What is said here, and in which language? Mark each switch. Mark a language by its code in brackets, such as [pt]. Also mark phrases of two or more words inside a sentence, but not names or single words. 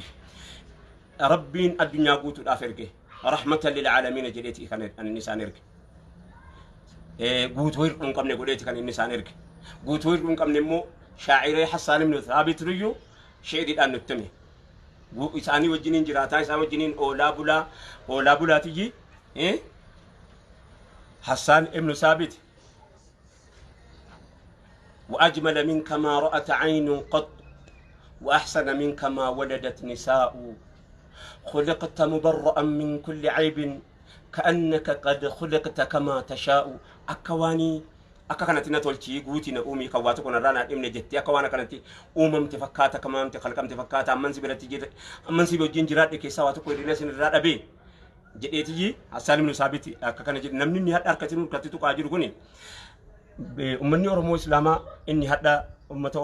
[om] Rabbiin addunyaa guutuudhaaf erge [ar] رحمة للعالمين [om] jedheeti kan inni isaan erge. Guutuu hir'uu hin qabne godheeti kan inni isaan erge. Guutuu hir'uu hin qabne immoo shaa'iree Hassaan ibn Thaabit riyyuu sheedhiidhaan nutti hime. Isaanii wajjiniin jiraataa isaan wajjiniin oolaa bulaatiyyi [ar] حسان ابن ثابت وأجمل منك ما رأت عين قط وأحسن منك ما ولدت نساء خلقت مبرأ من كل عيب كأنك قد خلقت كما تشاء أكواني [om] akka kanatti na tolchi guuti na uumi kawwaatu kun irraa na dhimne jetti akka waan kanatti uumamte fakkaata kama amte khalqamte fakkaata amman si biratti jira amman si wajjin jiraadhe keessaa waa tokko hirrina sin irraa dhabe jedheetiyyi Hassaan ibn Thaabit akka kana jedhe namni inni hadha harkatti nurkatti tuqaa jiru kun ummanni Oromoo Islaamaa inni hadha ummata